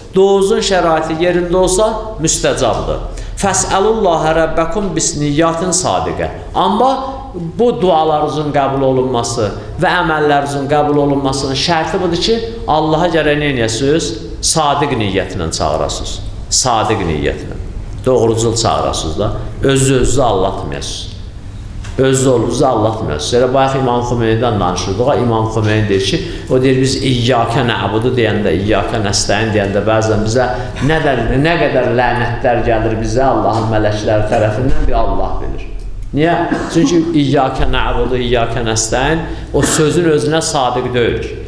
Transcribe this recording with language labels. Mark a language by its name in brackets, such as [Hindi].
[Azerbaijani] Duanızın şəraiti yerində olsa müstəcabdır. [Arabic] Fəsəlullahə rəbbəkum bisniyyatin sadiqə. [Azerbaijani] Amma bu dualarınızın qəbul olunması və əməllərinizin qəbul olunmasının şərti budur ki, Allaha gərək nə edəsiniz? Sadiq niyyətlə çağırasınız. Sadiq niyyətlə. Doğrucul çağırasınız da. Özünüzü allatmayasınız. Özünüzü allatmayasınız. Elə bayaq İmam Xümeynidən danışırdıq. İmam Xümeyni deyir ki, o deyir biz [Arabic] İyyəkə nə'budu [Azerbaijani] deyəndə, [Arabic] İyyəkə nəstəin [Azerbaijani] deyəndə bəzən bizə nə qədər lənətlər gəlir bizə Allahın mələkləri tərəfindən bir Allah bilir. Niyə? Çünki [Arabic] İyyəkə nə'budu, İyyəkə nəstəin [Azerbaijani] o sözün özünə sadiq deyil.